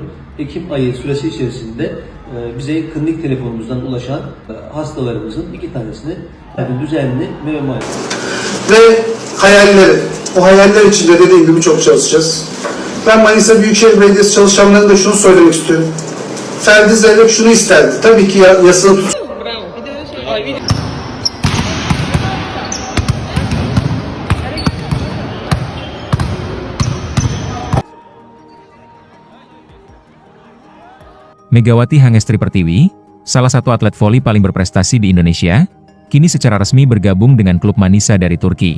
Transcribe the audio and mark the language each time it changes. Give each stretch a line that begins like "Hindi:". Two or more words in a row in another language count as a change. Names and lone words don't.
Turkish: Ekim ayı süresi içerisinde bize klinik telefonumuzdan ulaşan hastalarımızın 2 tanesini düzenli bebe muayenesi. Ve hayalleri. O hayaller için de dediğim gibi çok çalışacağız. Ben Manisa Büyükşehir Belediyesi çalışanlarına da şunu söylemek istiyorum. Ferdi Zeyrek şunu isterdi. Tabii ki yasalı
Indonesian: Megawati Hangestri Pertiwi, salah satu atlet voli paling berprestasi di Indonesia, kini secara resmi bergabung dengan klub Manisa dari Turki.